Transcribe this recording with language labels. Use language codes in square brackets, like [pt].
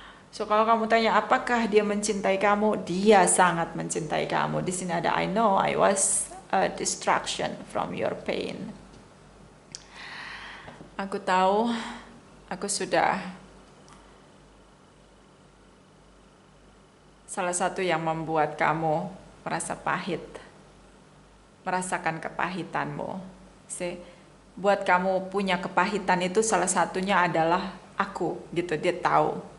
[id] So kalau kamu tanya apakah dia mencintai kamu, dia sangat mencintai kamu. Di sini ada [en] I know I was a distraction from your pain. [id] Aku tahu, aku sudah salah satu yang membuat kamu merasa pahit, merasakan kepahitanmu. Buat kamu punya kepahitan itu salah satunya adalah aku, gitu. Dia tahu.